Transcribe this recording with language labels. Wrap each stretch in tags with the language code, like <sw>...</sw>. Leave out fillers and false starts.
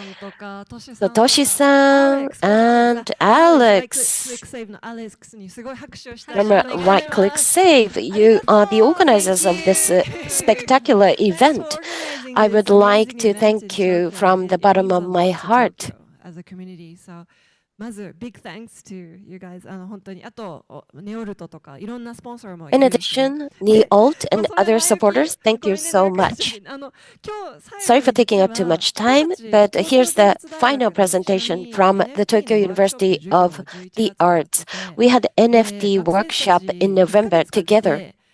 <en>So Toshi-san and Alex from Right Click Save, you are the organizers of this spectacular event. I would like to thank you from the bottom of my heart. As a community. So, まず big thanks to you guys.</en> <ja>本当にあとネオルトとかいろんなスポンサーもいる</ja> <en>In addition, Neolt and other supporters, thank you so much. Sorry for taking up too much time, but here's the final presentation from the Tokyo University of the Arts. We had NFT workshop in November together.</en>